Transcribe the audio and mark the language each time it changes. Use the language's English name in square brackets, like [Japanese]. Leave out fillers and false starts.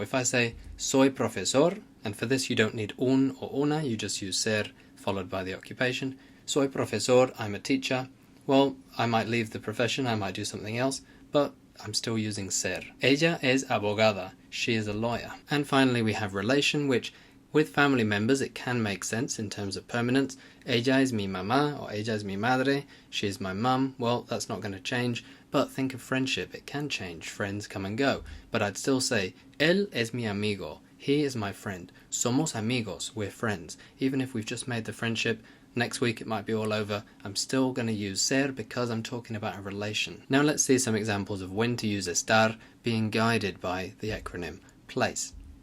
[English] If I say [Spanish] soy profesor, [English] and for this you don't need un or una, you just use ser followed by the occupation. [Spanish] Soy profesor, [English] I'm a teacher. Well, I might leave the profession, I might do something else, but I'm still using ser. [Spanish] Ella es abogada, [English] she is a lawyer. And finally we have relation, which with family members, it can make sense in terms of permanence. [Spanish] Ella es mi mamá, or ella es mi madre. [English] She is my mum. Well, that's not going to change. But think of friendship. It can change. Friends come and go. But I'd still say, [Spanish] él es mi amigo. [English] He is my friend. [Spanish] Somos amigos. [English] We're friends. Even if we've just made the friendship, next week it might be all over. I'm still going to use ser because I'm talking about a relation. Now let's see some examples of when to use estar, being guided by the acronym place.